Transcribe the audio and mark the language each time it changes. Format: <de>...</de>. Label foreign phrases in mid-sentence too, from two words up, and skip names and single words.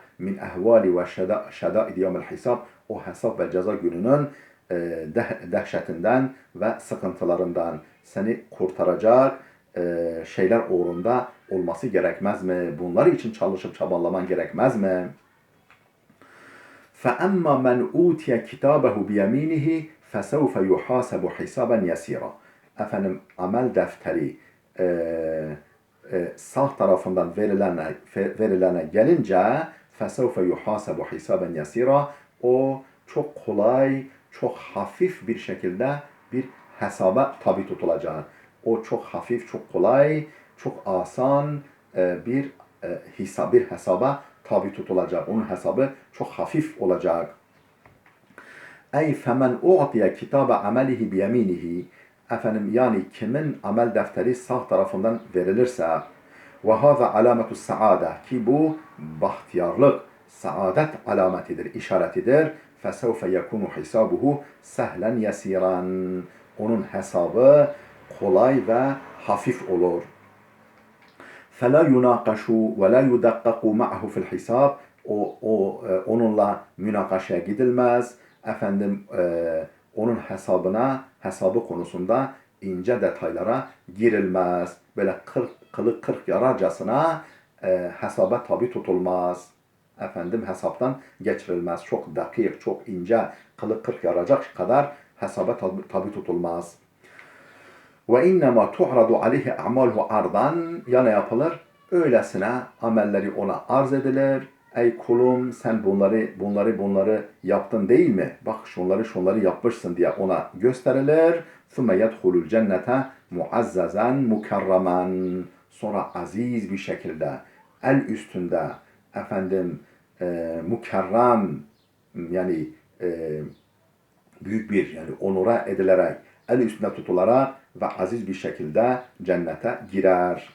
<ar>من أهوال وشدائد يوم الحساب,</ar> <tr>o hesap ve ceza gününün dehşetinden ve sıkıntılarından seni kurtaracak şeyler uğrunda olması gerekmez mi? Bunlar için çalışıp çabalaman gerekmez mi?</tr> <ar>فَأَمَّا مَنْ اُوْتِيَ كِتَابَهُ بِيَم۪ينِهِ فَسَوْفَ يُحَاسَبُ حِسَابًا يَس۪يرًا.</ar> <tr>Efendim amel defteri sağ tarafından verilene gelince</tr> <ar>فَسَوْفَ يُحَاسَبُ حِسَابًا يَس۪يرًا,</ar> <tr>o çok kolay, çok hafif bir şekilde bir hesaba tabi tutulacak. O çok hafif, çok kolay, çok asan bir hesaba tabi tutulacak. Onun hesabı çok hafif olacak. Ey</tr> <ar>فمن أوتي كتاب عمله بيمينه,</ar> <tr>efendim yani kimin amel defteri sağ tarafından verilirse,</tr> <ar>وهذا علامة السعادة,</ar> <tr>ki bu bahtiyarlık, saadet alametidir, işaretidir.</tr> <ar>فسوف يكون حسابه سهلا يسيرا,</ar> <tr>onun hesabı kolay ve hafif olur.</tr> <ar>فَلَا يُنَاقَشُوا وَلَا يُدَقَّقُوا مَعَهُ فِي الْحِسَابِ,</ar> <tr>onunla münakaşaya gidilmez. Efendim onun hesabı konusunda ince detaylara girilmez. Böyle kılı kırk yararcasına hesaba tabi tutulmaz. Efendim hesaptan geçirilmez. Çok dakik, çok ince, kılı kırk yaracak kadar hesaba tabi tutulmaz.</tr> <ar>وإنما تعرض عليه أعماله عرضا,</ar> <tr>yana yapılır, öylesine amelleri ona arz edilir. Ey kulum, sen bunları yaptın değil mi? Bak şunları yapmışsın diye ona gösterilir.</tr> <ar>ثُمَّ يَدْخُلُ الْجَنَّةَ مُعَزَّزًا مُكَرَّمًا,</ar> <tr>sonra aziz bir şekilde el üstünde efendim mükerrem, yani büyük bir, yani onura edilerek, el üstünde tutularak ve aziz bir şekilde cennete girer.</tr>